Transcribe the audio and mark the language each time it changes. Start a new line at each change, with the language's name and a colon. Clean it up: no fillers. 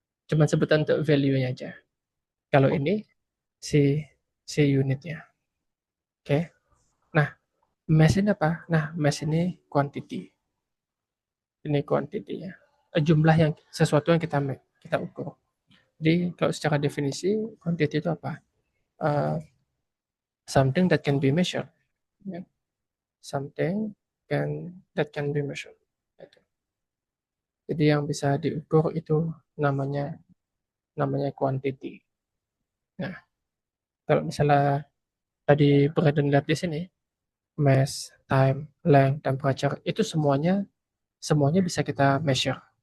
Indonesian: Cuman sebutan untuk value-nya aja. Kalau oh, ini si si unitnya. Oke. Nah, mass ini apa? Nah, mass ini quantity. Ini quantity-nya. Jumlah yang sesuatu yang kita ukur. Jadi kalau secara definisi quantity itu apa?
English: Uh, Something that can be measured. Ya. Something that can be measured.
Indonesian: Gitu. Jadi yang bisa diukur itu namanya namanya quantity. Nah, kalau misalnya tadi Braden lihat di sini,
English: mass, time, length, temperature
Indonesian: itu semuanya semuanya bisa kita measure.